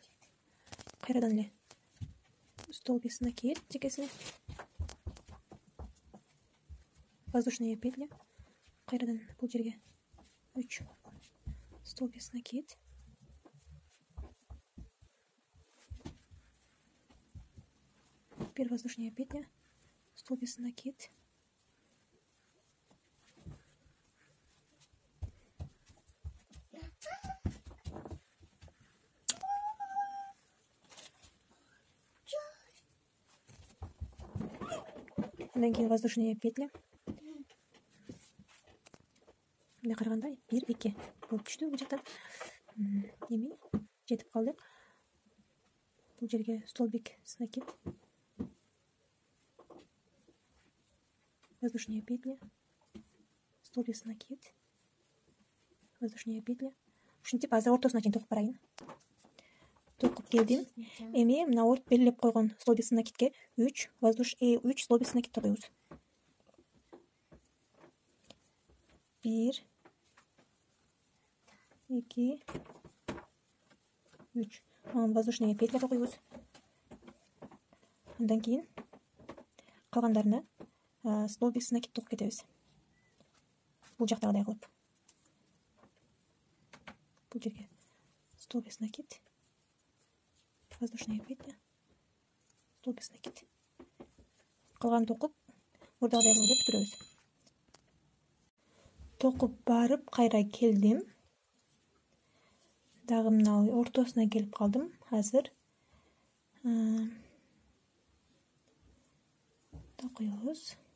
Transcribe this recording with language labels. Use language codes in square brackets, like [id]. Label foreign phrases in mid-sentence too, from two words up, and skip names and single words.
[ky] Кайрадан эле [ru] столбик накид [ky] чекесине. [ru] Воздушная петля. [ky] Кайрадан бул жерге 3 [ru] столбик накид. Теперь воздушная петля, столбик накид. [ky] Андан кийин [ru] воздушная петля. [ky] Мына караганда 1 2 болуп түштү бул жактан. Эми жетип калдык. Бул жерге [ru] столбик накид. Воздушная петля. Столбик накид. Воздушная петля. [ky] Ушинтип азыр ортосуна чейин токуп барайын. Токуп келдим. Эми мына белгилеп койгон [ru] столбик накидке [ky] 3 [ru] столбик накид [ky] токуйбуз. 1 2 3. [ru] Воздушная петля [ky] токуйбуз. Андан кийин калгандарына [ru] столбик накид [ky] токуп кетебиз. Бул жактагыдай кылып. Бул жерге [ru] столбик накид. Воздушная петля. Столбик накид. [ky] Калган токуп мурдагыдай кылып бүтүрөбүз. Токуп барып кайра келдим. Дагы мына ортосуна келип калдым азыр. Токуйбуз.